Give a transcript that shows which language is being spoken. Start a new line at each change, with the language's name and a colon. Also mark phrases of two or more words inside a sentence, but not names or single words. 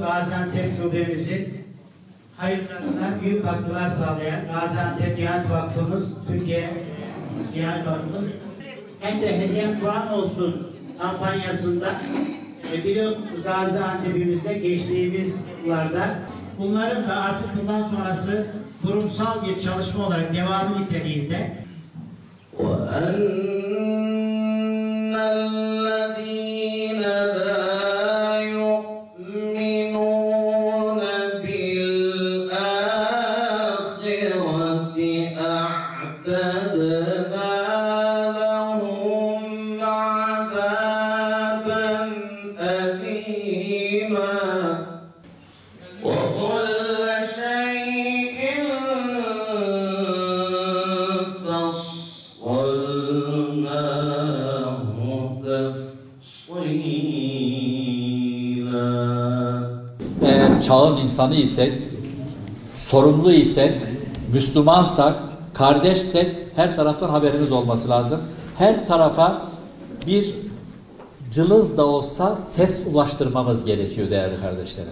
Turkish: Gaziantep Şubemizin hayırlarına büyük katkılar sağlayan Gaziantep Diyanet Vakfımız, Türkiye Diyanet Vakfımız hem de Hediyem Kur'an olsun kampanyasında biliyorsunuz Gaziantep'imizde geçtiğimiz yıllarda bunların da artık bundan sonrası kurumsal bir çalışma olarak devamı niteliğinde
Arabic: الذين لا يؤمنون بالآخرة أعتدنا لهم عذابا أليما وكل شيء فصلناه
Turkish: Eğer çağın insanı isek, sorumlu isek, Müslümansak, kardeşsek her taraftan haberimiz olması lazım. Her tarafa bir cılız da olsa ses ulaştırmamız gerekiyor değerli kardeşlerim.